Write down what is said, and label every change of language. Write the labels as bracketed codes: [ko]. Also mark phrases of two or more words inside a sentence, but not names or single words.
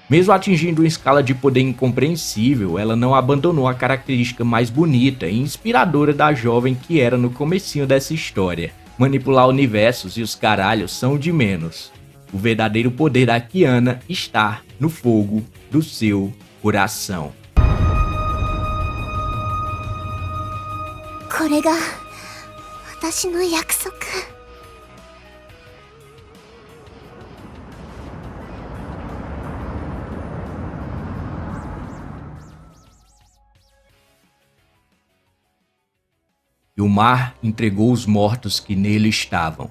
[pt] Mesmo atingindo uma escala de poder incompreensível, ela não abandonou a característica mais bonita e inspiradora da jovem que era no comecinho dessa história. Manipular universos e os caralhos são o de menos. O verdadeiro poder da Kiana está no fogo do seu coração. [ja] これが私の約束。 [pt] E o mar entregou os mortos que nele estavam.